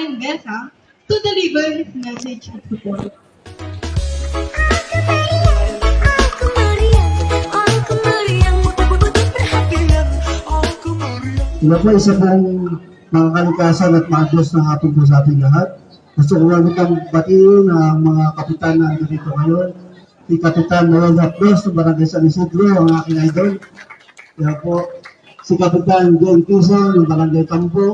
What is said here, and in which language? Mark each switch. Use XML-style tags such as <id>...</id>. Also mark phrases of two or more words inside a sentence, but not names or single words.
<en>Besa to deliver his message of support.</en> <id>Aku meriang, aku meriang, betul-betul perhatian, aku meriang.</id> <tl>Ina po, isa pong mga kalikasan at maayos na hapon po sa ating lahat. Gusto ko magandang batiin ang mga kapitan na dito ngayon. Si Kapitan Noel Rapdos ng Barangay San Isidro, ang aking idol. Kaya po, si Kapitan John Quezon ng Barangay Campo.</tl>